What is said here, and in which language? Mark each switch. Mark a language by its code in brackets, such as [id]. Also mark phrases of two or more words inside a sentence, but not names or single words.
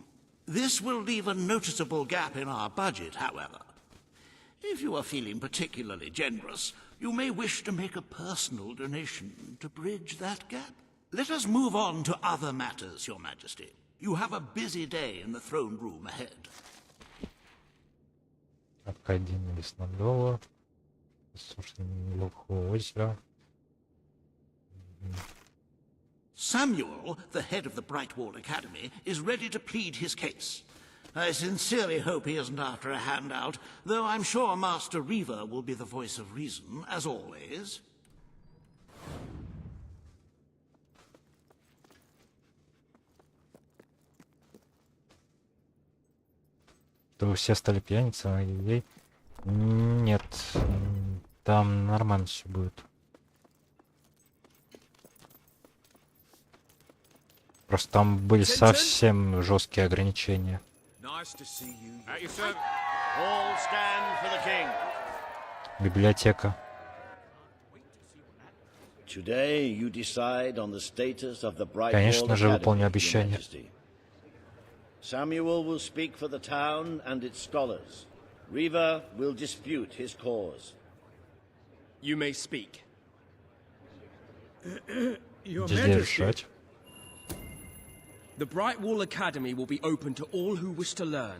[en] This will leave a noticeable gap in our budget, however. If you are feeling particularly generous, you may wish to make a personal donation to bridge that gap. Let us move on to other matters, Your Majesty. You have a busy day in the throne room ahead. [ru] Академия Леснодола. Осушение Глухого озера. [en] Samuel, the head of the Brightwall Academy, is ready to plead his case. I sincerely hope he isn't after a handout, though I'm sure Master Reaver will be the voice of reason, as always. [ru] То все стали пьяницами, нет, там нормально все будет. Просто там были совсем жесткие ограничения. Библиотека. Конечно же, выполню обещание. [en] Samuel will speak for the town and its scholars. Reaver will dispute his cause. You may speak. Your Majesty. The Brightwall Academy will be open to all who wish to learn.